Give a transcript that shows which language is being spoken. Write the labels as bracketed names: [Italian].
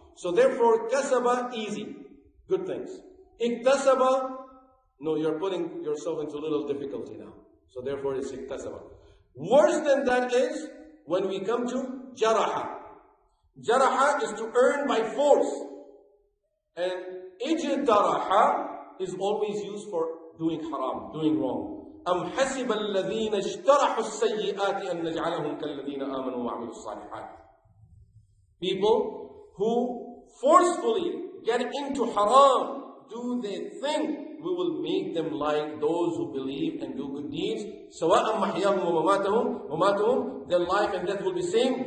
[English] So therefore, kasaba, easy, good things. Iktasaba, no, you're putting yourself into a little difficulty now. So therefore, it's iktasaba. Worse than that is when we come to jaraha. Jaraha is to earn by force. And ijtaraha is always used for doing haram, doing wrong. [Arabic] أَمْ حَسِبَ الَّذِينَ اجْتَرَحُوا السَّيِّئَاتِ أَنْ نَجْعَلَهُمْ كَالَّذِينَ آمَنُوا وَعَمِلُوا الصَّالِحَاتِ. [English] People who forcefully get into haram, do they think we will make them like those who believe and do good deeds? [Arabic] سَوَاءً مَحْيَاهُمْ وَمَمَاتَهُمْ, [English] their life and death will be same?